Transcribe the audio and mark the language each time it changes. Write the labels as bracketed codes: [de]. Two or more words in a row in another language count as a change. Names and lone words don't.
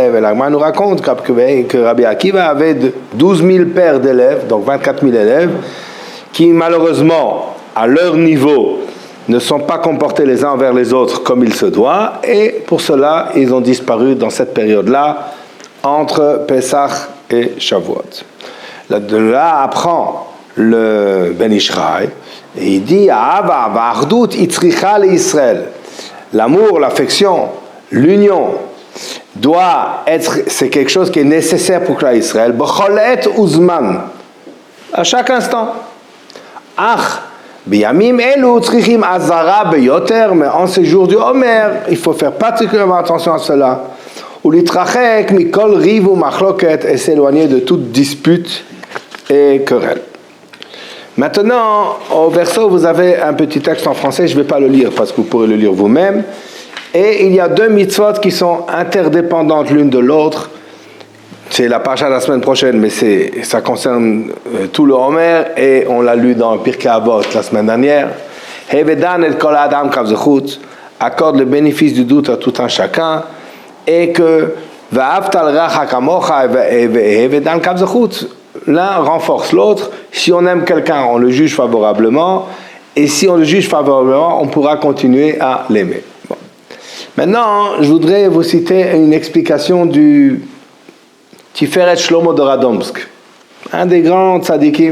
[fr] Et la Gemara nous raconte que Rabbi Akiva avait 12 000 paires d'élèves, donc 24 000 élèves, qui malheureusement, à leur niveau, ne sont pas comportés les uns envers les autres comme il se doit, et pour cela, ils ont disparu dans cette période-là, entre Pesach et Shavuot. De là apprend le Ben Ishraï, et il dit [he] אהבה ואחדות צריכה לישראל. [fr] L'amour, l'affection, l'union doit être, c'est quelque chose qui est nécessaire pour créer Israël. [he] בכל עת ובזמן, [fr] à chaque instant. [he] בימים אלו צריכים עזרה ביותר, [fr] mais en ces jours du Homer, il faut faire particulièrement attention à cela. [he] ולהתרחק מכל ריב ומחלוקת, [fr] et s'éloigner de toute dispute et querelle. Maintenant, au verso, vous avez un petit texte en français, je ne vais pas le lire parce que vous pourrez le lire vous-même. Et il y a deux mitzvot qui sont interdépendantes l'une de l'autre. C'est la paracha de la semaine prochaine, mais ça concerne tout le Homer, et on l'a lu dans Pirkei Avot la semaine dernière. [he] הוי דן את כל האדם לכף זכות, [fr] accorde le bénéfice du doute à tout un chacun, et que [he] ואהבת לרעך כמוך הוי דן לכף זכות, [fr] l'un renforce l'autre. Si on aime quelqu'un, on le juge favorablement, et si on le juge favorablement, on pourra continuer à l'aimer. Bon. Maintenant, je voudrais vous citer une explication du Tiferet Shlomo de Radomsk, un des grands tzadikim.